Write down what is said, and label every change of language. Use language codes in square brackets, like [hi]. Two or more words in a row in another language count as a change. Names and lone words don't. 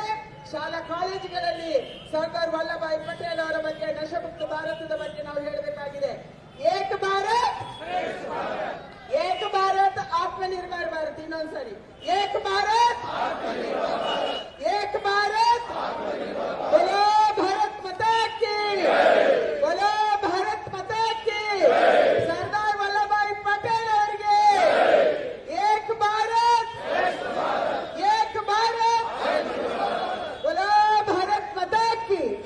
[kn] ಶಾಲಾ ಕಾಲೇಜುಗಳಲ್ಲಿ ಸರ್ದಾರ್ ವಲ್ಲಭಾಯ್ ಪಟೇಲ್ ಅವರ ಬಗ್ಗೆ, ನಶಮುಕ್ತ ಭಾರತದ ಬಗ್ಗೆ ನಾವು ಹೇಳಬೇಕಾಗಿದೆ. [hi] एक भारत एक भारत आत्मनिर्भर भारत. [kn] ಇನ್ನೊಂದ್ಸರಿ [hi] एक भारत एक भारत. बोलो भारत माता की, बोलो भारत माता की. सरदार वल्लभभाई पटेल ಅವರಿಗೆ एक भारत एक भारत. बोलो भारत माता की.